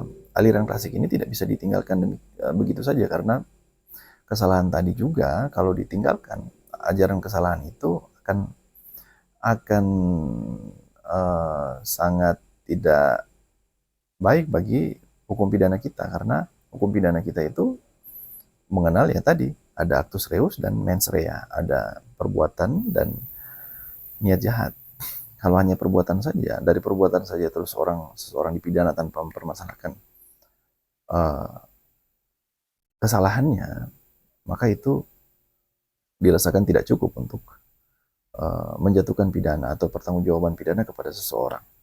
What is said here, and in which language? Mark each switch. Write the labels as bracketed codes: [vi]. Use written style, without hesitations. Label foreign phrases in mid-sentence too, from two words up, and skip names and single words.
[id] Aliran klasik ini tidak bisa ditinggalkan begitu saja, karena kesalahan tadi juga kalau ditinggalkan, ajaran kesalahan itu akan sangat tidak baik bagi hukum pidana kita, karena hukum pidana kita itu mengenal ya tadi, ada [la] actus reus [id] dan [la] mens rea, [id] ada perbuatan dan niat jahat. Kalau hanya perbuatan saja, dari perbuatan saja terus seseorang dipidana tanpa mempermasalahkan kesalahannya, maka itu dirasakan tidak cukup untuk menjatuhkan pidana atau pertanggungjawaban pidana kepada seseorang.